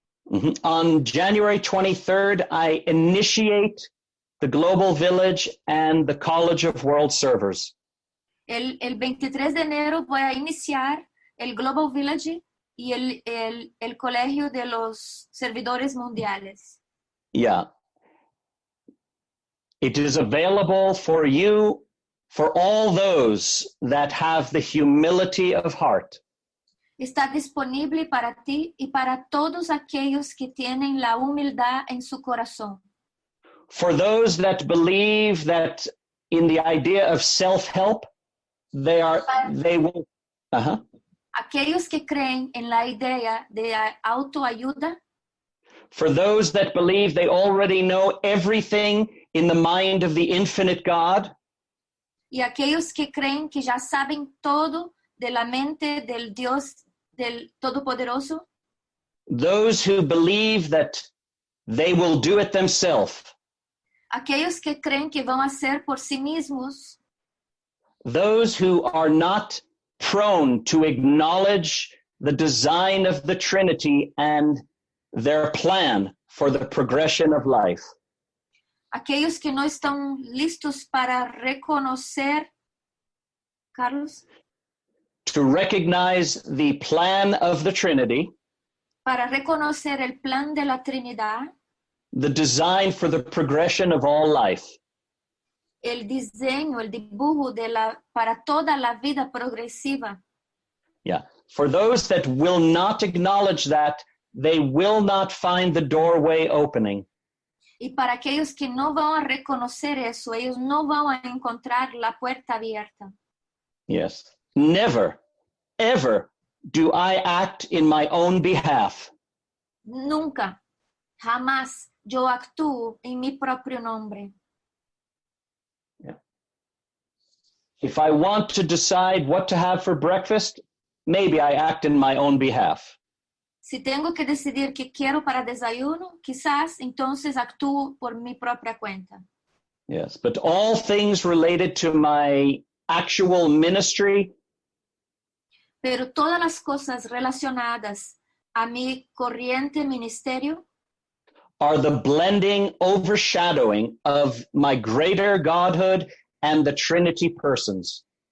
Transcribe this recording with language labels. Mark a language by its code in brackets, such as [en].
[en] Mhm. On January 23rd, I initiate the global village and the College of World Servers. [es] El 23 de enero voy a iniciar el Global Village y el Colegio de los Servidores Mundiales. Yeah. [en] It is available for you, for all those that have the humility of heart. [es] Está disponible para ti y para todos aquellos que tienen la humildad en su corazón. [en] For those that believe that in the idea of self-help, they will, [es] Aquellos que creen en la idea de autoayuda, [en] for those that believe they already know everything in the mind of the infinite God, [es] y aquellos que creen que ya saben todo de la mente del Dios del Todopoderoso, [en] those who believe that they will do it themselves, [es] aquellos que creen que van a hacer por sí mismos, [en] those who are not prone to acknowledge the design of the Trinity and their plan for the progression of life. [es] aquellos que no están listos para reconocer, Carlos, [en] To recognize the plan of the Trinity, [es] para reconocer el plan de la Trinidad, [en] the design for the progression of all life. [es] el diseño, el dibujo para toda la vida progresiva. Yeah. [en] For those that will not acknowledge that, they will not find the doorway opening. [es] Y para aquellos que no van a reconocer eso, ellos no van a encontrar la puerta abierta. Yes. [en] Never, ever do I act in my own behalf. [es] Nunca, jamás yo actúo en mi propio nombre. [en] If I want to decide what to have for breakfast, maybe I act in my own behalf. [es] Si tengo que decidir qué quiero para desayuno, quizás entonces actúo por mi propia cuenta. [en] Yes, but all things related to my actual ministry, [es] Pero todas las cosas relacionadas a mi corriente ministerio [en] are the blending, overshadowing of my greater Godhood and the Trinity persons.